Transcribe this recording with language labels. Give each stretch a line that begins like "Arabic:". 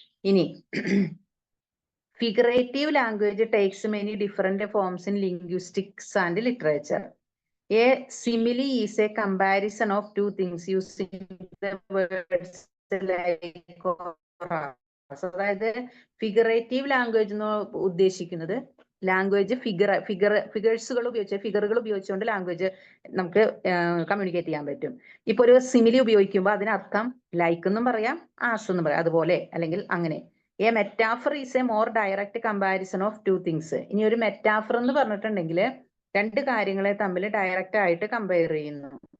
English: ഇനി figurative language takes many different forms in linguistics and literature. A simile is a comparison of two things using the words like or as.
Malayalam: അതായത് figurative language എന്ന് ഉദ്ദേശിക്കുന്നത് language ഫിഗറുകൾ ഉപയോഗിച്ചുകൊണ്ട് language നമുക്ക് communicate ചെയ്യാൻ പറ്റും. ഇപ്പൊ ഒരു സിമിലി ഉപയോഗിക്കുമ്പോൾ അതിനർത്ഥം ലൈക്ക് എന്നും പറയാം, ആസ് എന്നും പറയാം, അതുപോലെ അല്ലെങ്കിൽ അങ്ങനെ.
English: A metaphor is a more direct comparison of two things.
Malayalam: ഇനി ഒരു മെറ്റാഫർ എന്ന് പറഞ്ഞിട്ടുണ്ടെങ്കിൽ രണ്ട് കാര്യങ്ങളെ തമ്മിൽ ഡയറക്റ്റ് ആയിട്ട് കമ്പയർ ചെയ്യുന്നു.